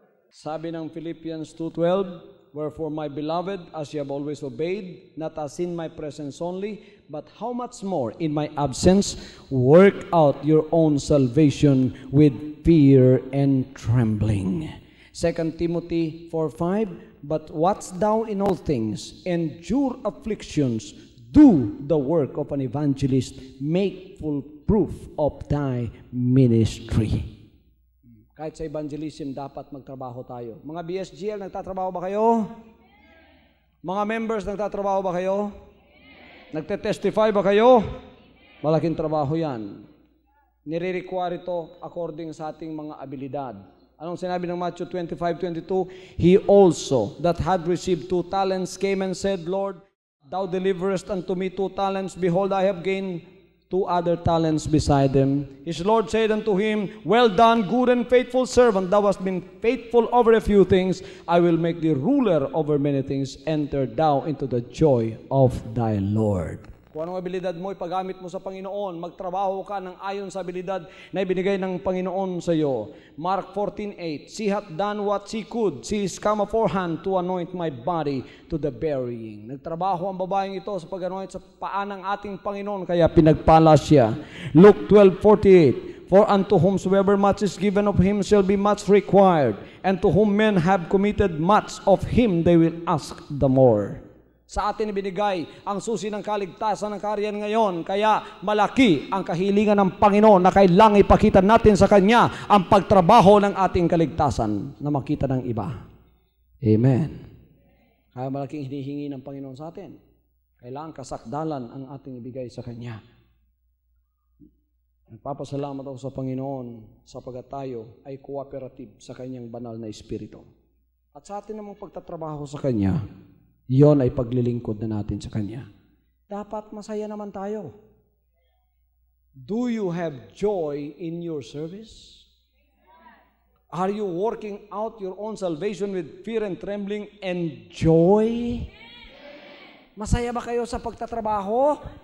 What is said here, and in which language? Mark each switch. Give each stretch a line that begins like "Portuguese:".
English: Sabi ng Philippians 2:12, wherefore my beloved, as you have always obeyed, not as in my presence only, but how much more in my absence, work out your own salvation with fear and trembling. 2 Timothy 4:5, but watch thou in all things, endure afflictions, do the work of an evangelist, make full proof of thy ministry.
Filipino: Kahit sa evangelism, dapat magtrabaho tayo. Mga BSGL, nagtatrabaho ba kayo? Mga members, nagtatrabaho ba kayo? Nagte-testify ba kayo? Malaking trabaho yan. Nire-require ito according sa ating mga abilidad. Anong sinabi ng Matthew 25:22?
English: He also that had received 2 talents came and said, Lord, thou deliverest unto me 2 talents. Behold, I have gained 2 other talents beside them. His Lord said unto him, Well done, good and faithful servant. Thou hast been faithful over a few things. I will make thee ruler over many things. Enter thou into the joy of thy Lord.
Filipino: Kung anong abilidad mo, ipagamit mo sa Panginoon. Magtrabaho ka ng ayon sa abilidad na ibinigay ng Panginoon sa iyo.
English: Mark 14:8, She hath done what she could. She is come aforehand to anoint my body to the burying.
Filipino: Nagtrabaho ang babaeng ito sa pag-anoint sa paa ng ating Panginoon, kaya pinagpala siya.
English: Luke 12:48, For unto whomsoever much is given of him shall be much required, and to whom men have committed much of him they will ask the more.
Filipino: Sa atin ibinigay ang susi ng kaligtasan ng kaharian ngayon, kaya malaki ang kahilingan ng Panginoon na kailangang ipakita natin sa Kanya ang pagtrabaho ng ating kaligtasan na makita ng iba. Amen. Kaya malaking hinihingi ng Panginoon sa atin. Kailangan kasakdalan ang ating ibigay sa Kanya. Nagpapasalamat ako sa Panginoon sapagat tayo ay cooperative sa Kanyang banal na Espiritu. At sa atin namang pagtatrabaho sa Kanya, yon ay paglilingkod na natin sa Kanya. Dapat masaya naman tayo.
English: Do you have joy in your service? Are you working out your own salvation with fear and trembling and joy?
Filipino: Masaya ba kayo sa pagtatrabaho?